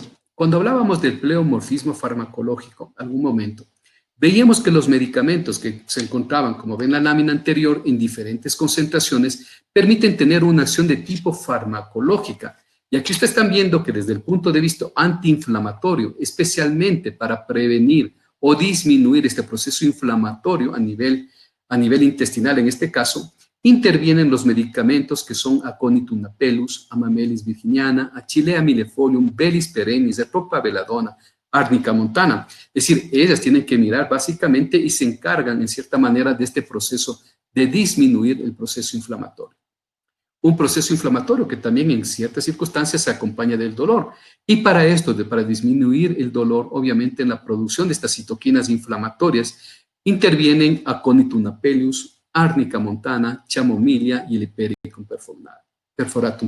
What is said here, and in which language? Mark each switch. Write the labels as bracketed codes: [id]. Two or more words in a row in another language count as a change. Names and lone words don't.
[es] Cuando hablábamos del pleomorfismo farmacológico, algún momento, veíamos que los medicamentos que se encontraban, como ven en la lámina anterior, en diferentes concentraciones, permiten tener una acción de tipo farmacológica. Y aquí ustedes están viendo que desde el punto de vista antiinflamatorio, especialmente para prevenir o disminuir este proceso inflamatorio a nivel intestinal en este caso, intervienen los medicamentos que son Aconitum napellus, Amamelis virginiana, Achillea millefolium, Bellis perennis, Atropa veladona, Árnica montana. Es decir, ellas tienen que mirar básicamente y se encargan en cierta manera de este proceso de disminuir el proceso inflamatorio. Un proceso inflamatorio que también en ciertas circunstancias se acompaña del dolor. Y para esto, para disminuir el dolor, obviamente en la producción de estas citoquinas inflamatorias, intervienen Aconitum napellus, Árnica montana, Chamomilla y el Hipericum perforatum.